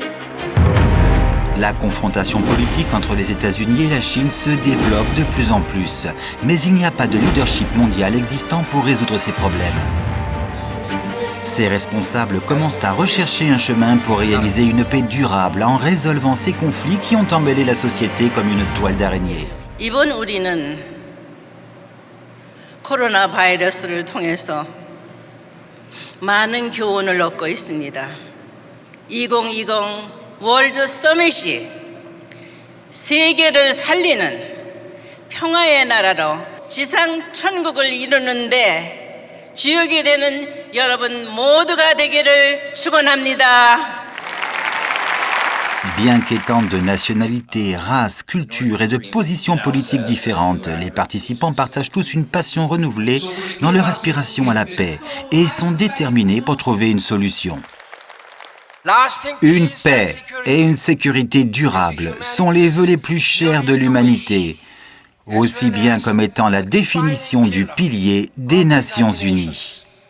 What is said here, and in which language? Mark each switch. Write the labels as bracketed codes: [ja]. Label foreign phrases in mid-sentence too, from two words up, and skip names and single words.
[fr] La confrontation politique entre les États-Unis et la Chine se développe de plus en plus, mais il n'y a pas de leadership mondial existant pour résoudre ces problèmes. Ces responsables commencent à rechercher un chemin pour réaliser une paix durable en résolvant ces conflits qui ont embellé la société comme une toile d'araignée. [ko] 이번 우리는 코로나 바이러스를 통해서 많은 교훈을 얻고 있습니다. 2020 월드 서밋이 세계를 살리는 평화의 나라로 지상 천국을 이루는데 주역이 되는 여러분 모두가 되기를 축원합니다. [fr] Bien qu'étant de nationalités, races, cultures et de positions politiques différentes, les participants partagent tous une passion renouvelée dans leur aspiration à la paix et sont déterminés pour trouver une solution. Une paix et une sécurité durable sont les vœux les plus chers de l'humanité, aussi bien comme étant la définition du pilier des Nations Unies.